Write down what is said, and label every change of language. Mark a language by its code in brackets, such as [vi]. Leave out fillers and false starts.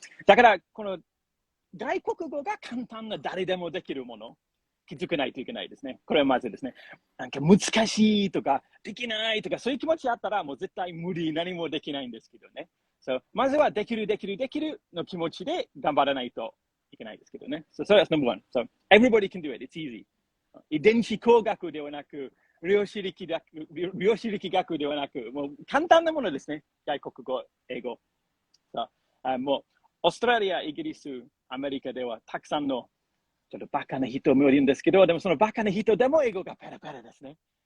[ja] だから、この外国語が簡単な誰でもできるもの、気づかないといけないですね。これはまずですね。なんか難しいとか、できないとか、そういう気持ちあったら、もう絶対無理、何もできないんですけどね。まずはできるの気持ちで頑張らないといけないですけどね。それは [en] number one. Everybody can do it. It's easy. [ja] 遺伝子工学ではなく、量子力学ではなく、もう簡単なものですね。外国語、英語。もう、オーストラリア、イギリス、アメリカではたくさんのちょっとバカな人もいるんですけど、でもそのバカな人でも英語がペラペラですね。